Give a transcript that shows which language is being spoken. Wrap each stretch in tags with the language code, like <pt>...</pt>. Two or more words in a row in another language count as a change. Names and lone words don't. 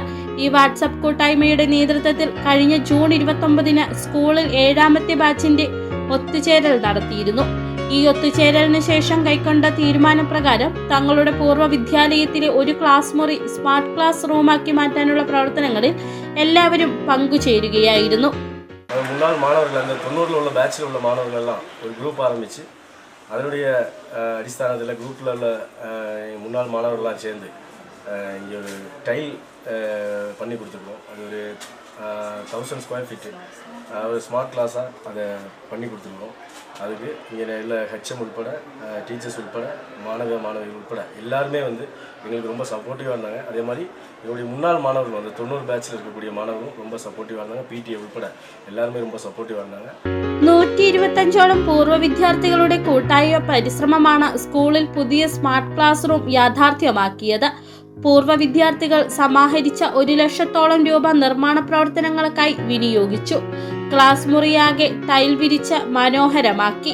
<ml>ഈ വാട്സ്ആപ്പ് കൂട്ടായ്മയുടെ നേതൃത്വത്തിൽ കഴിഞ്ഞ ജൂൺ 29-ന് സ്കൂളിൽ 7ാമത്തെ ബാച്ചിന്റെ ഒത്തുചേരൽ നടത്തിയിരുന്നു. ഈ ഒത്തുചേരലിന് ശേഷം കൈക്കൊണ്ട തീരുമാനപ്രകാരം തങ്ങളുടെ പൂർവ്വ വിദ്യാലയത്തിലെ ഒരു ക്ലാസ് മുറി</ml> <en>smart class roomആക്കി</en> <ml>മാറ്റാനുള്ള പ്രവർത്തനങ്ങളിൽ എല്ലാവരും പങ്കുചേരുകയായിരുന്നു.</ml> <ta>முன்னாள் மாணவர்கள் அந்த 90ல் உள்ள பேட்சில் உள்ள மாணவர்கள் எல்லாம் ஒரு குரூப் ஆரம்பித்து அதனுடைய அடிஸ்தானத்தில் குரூப்பில் உள்ள முன்னாள் மாணவர்கள்லாம் சேர்ந்து இங்கே ஒரு டைல் பண்ணி கொடுத்துருக்கோம். அது ஒரு 1000</ta> <en>square feetஉ</en> <ta>ஒரு</ta> <en>smart classஆக</en> <ta>அதை பண்ணி கொடுத்துருக்கோம். அதுக்கு இங்கே உள்ள ஹெச்எம் உட்பட டீச்சர்ஸ் உட்பட மாணவிகள் உட்பட எல்லாருமே வந்து எங்களுக்கு ரொம்ப சப்போர்ட்டிவாக இருந்தாங்க. அதே மாதிரி எங்களுடைய முன்னாள் மாணவர்கள் வந்து 90 பேட்சில் இருக்கக்கூடிய மாணவர்களும் ரொம்ப சப்போர்ட்டிவாக இருந்தாங்க. பிடிஏ உட்பட எல்லாருமே ரொம்ப சப்போர்ட்டிவாக இருந்தாங்க.</ta> <ml>125ഓളം പൂർവ്വ വിദ്യാർത്ഥികളുടെ കൂട്ടായ പരിശ്രമമാണ് സ്കൂളിൽ പുതിയ</ml> <en>smart class room</en> <ml>യാഥാർത്ഥ്യമാക്കിയത്. പൂർവ്വ വിദ്യാർത്ഥികൾ സമാഹരിച്ച 1 ലക്ഷത്തോളം രൂപ നിർമ്മാണ പ്രവർത്തനങ്ങൾക്കായി വിനിയോഗിച്ചു. ക്ലാസ് മുറിയാകെ ടൈൽ വിരിച്ച് മനോഹരമാക്കി.</ml>